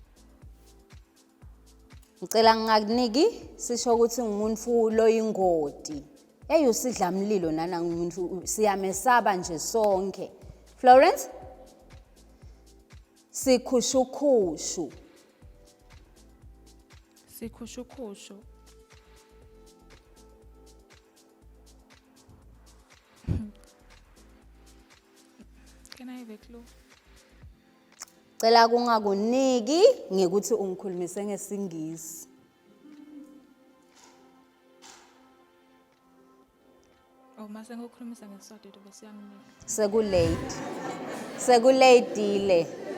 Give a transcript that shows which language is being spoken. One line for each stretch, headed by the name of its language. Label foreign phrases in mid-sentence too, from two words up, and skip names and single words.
Swati: Ngicela ngingakuniki sisho ukuthi ngumuntu loyingoti. Usidla mlilo nana ngumuntu siyamesaba nje sonke. Florence? Sikhushukhushu. Sikhushukhushu.
English: Can I have a clue?
Swati: Cela kungakuniki ngikuthi ungikhulumise ngeSingisi. Oh, mase ngokhulumisa ngeSiswati bese yanginika. Sekulate. Sekulatile.